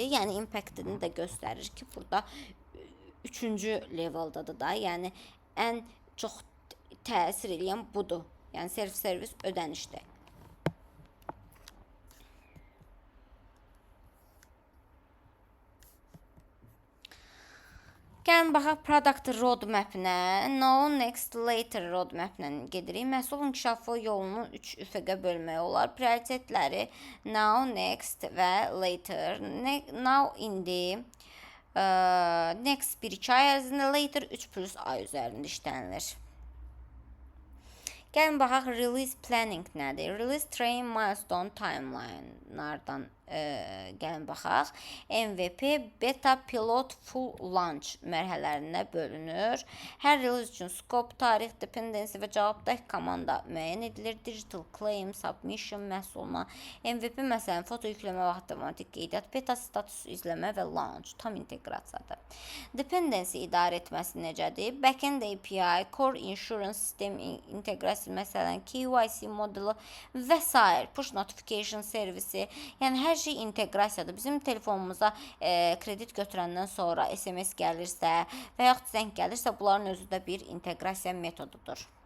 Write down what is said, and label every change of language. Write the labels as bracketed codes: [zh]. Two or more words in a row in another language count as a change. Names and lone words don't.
[az] Yəni impact-ini də göstərir ki, burada 3-cü leveldadır da. Yəni ən çox təsir edən budur. Yəni self-servis ödənişdir. Gəlin baxaq [en] product roadmap-nə. Now, next, later roadmap-nə [az] gedirik. Məhsul inkişafı yolunu 3 üfüqə bölmək olar. Prioritetləri [en] now, next [az] və later. Now indi, next 1-2 ay ərzində, later 3+ ay üzərində işlənilir. Gəlin baxaq [en] release planning [az] nədir? [en] Release train milestone timeline-lardan [az] gəlin baxaq. MVP, beta, pilot, [en] full launch [az] mərhələlərinə bölünür. Hər release üçün scope, tarix, dependency və cavabdeh komanda müəyyən edilir. [en] Digital claim, submission [az] məhsuluna. MVP məsələn, foto yükləmə və avtomatik qeydiyyat, beta status izləmə və launch, tam inteqrasiyadır. Dependency idarə etməsi necədir? [en] Backend API, core insurance [az] sistem inteqrasiya, məsələn, KYC modeli və s. [en] Push notification [az] servisi, yəni hər şey inteqrasiyadır. Bizim telefonumuza kredit götürəndən sonra SMS gəlirsə və yaxud zəng gəlirsə, bunların özü də bir inteqrasiya metodudur.